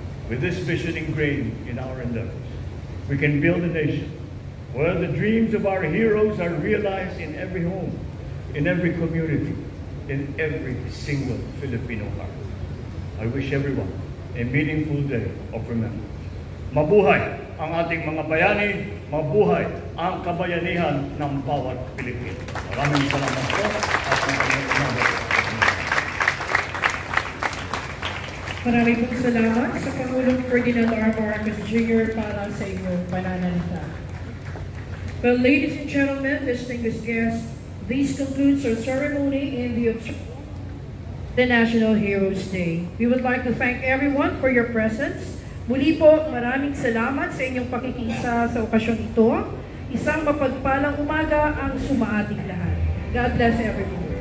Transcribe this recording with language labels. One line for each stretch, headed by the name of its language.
English: With this vision ingrained in our endeavors, we can build a nation where the dreams of our heroes are realized in every home, in every community, in every single Filipino heart. I wish everyone a meaningful day of remembrance.
Filipino: Mabuhay ang ating mga bayani, mabuhay ang kabayanihan ng bawat Pilipino. Maraming salamat po at Maraming pong salamat sa Pangulong Ferdinand R. Marcos Jr. para sa inyong pananalita.
English: Well, ladies and gentlemen, distinguished guests, this concludes our ceremony in the National Heroes Day. We would like to thank everyone for your presence.
Filipino: Muli po, maraming salamat sa inyong pakikisa sa okasyon ito. Isang mapagpalang umaga ang sumaating lahat.
English: God bless everyone.